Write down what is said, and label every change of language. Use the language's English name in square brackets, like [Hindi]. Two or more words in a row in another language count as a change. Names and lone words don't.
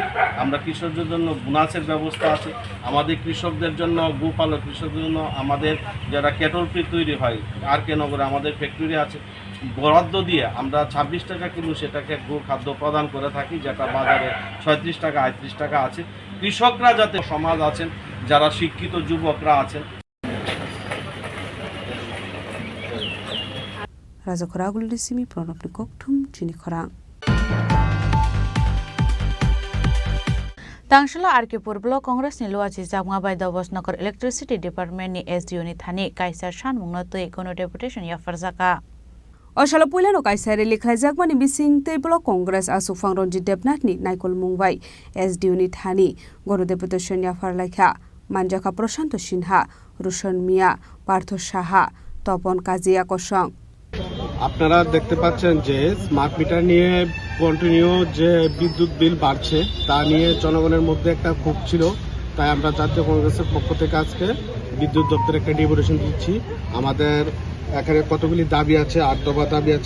[Bangla] আমরা কৃষকদের জন্য বোনাসের ব্যবস্থা আছে, আমাদের কৃষকদের জন্য গোপালক কৃষকদের জন্য আমাদের যারা [English] cattle feed [Bangla] তৈরি হয় RK নগরে আমাদের ফ্যাক্টরি আছে, বরাদ্দ দিয়ে আমরা 26 টাকা কিলো সেটাকে গো খাদ্য প্রদান করে থাকি, যেটা বাজারে 36 টাকা 38 টাকা আছে। কৃষকরা যাতে সমাজ আছেন, যারা শিক্ষিত যুবকরা আছেন। [Kok Borok] রাজা খরাগুলি সিমি প্রণবনি ককঠুম চিনি খরাং। Tangshila Arkipur Block Congress ni luachi jangma bai Davos Nokor [English] Electricity Department [Kok Borok] ni SDO ni thani kaisar shan mungno tui kono deputation ya farzaka. Oshala puilano kaisare likhlajakmani bising tei Block Congress asu Fangrongji Debnath ni naikol mungbai SDO ni thani gono deputation ya farlaikha Manjaka Prashanto Sinha, Rushan Mia, Partho Saha, Topon Kazia Kosong. [Bangla] আপনারা দেখতে পাচ্ছেন যে [English] smart meter [Bangla] নিয়ে কন্টিনিউ যে বিদ্যুৎ বিল বাড়ছে তা নিয়ে জনগণের মধ্যে একটা ক্ষোভ ছিল, তাই আমরা জাতীয় কংগ্রেসের পক্ষ থেকে আজকে বিদ্যুৎ দপ্তরে একটা ডেপুটেশন দিচ্ছি। আমাদের এখানে কতগুলি দাবি আছে, 8 দফা দাবি আছে।